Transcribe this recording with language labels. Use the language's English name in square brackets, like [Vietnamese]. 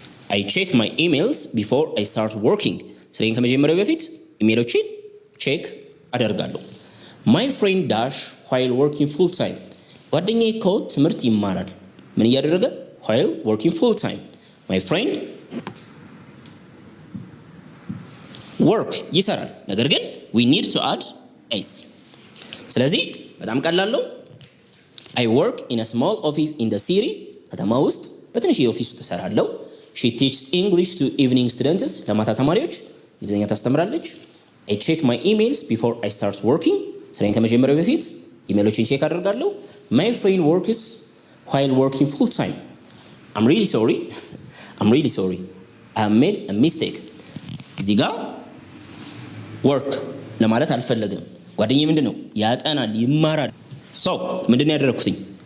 [English] I check my emails before I start working። [Amharic] ስራዬን ከመጀመሪያ በፊት ኢሜሎችን ቼክ አደርጋለሁ። [English] my friend dash while working full time። [Amharic] ጓደኛዬ እኮ ትምህርት ይማራል። ምን እያደረገ? [English] while working full time። my friend work ይሰራል። [Amharic] ነገር ግን [English] we need to add s። [Amharic] ስለዚህ በጣም ቀላል ነው። [English] I work in a small office in the city። [Amharic] ከተማ ውስጥ በትንሽ ኦፊስ ውስጥ እሰራለሁ። [English] she teaches English to evening students። [Amharic] ለማታ ተማሪዎች እንግሊዝኛ ታስተምራለች። [English] I check my emails before I start working። [Amharic] ስራዬን ከመጀመሪያ በፊት ኢሜሎችን ቼክ አደርጋለሁ። [English] my friend works while working full time። I'm really sorry I have made a mistake። [Amharic] እዚህ ጋር work ለማለት አልፈለግም። ጓደኛዬ ምንድን ነው? ያጠናል፣ ይማራል። so ምንድን ነው ያደረኩትኝ?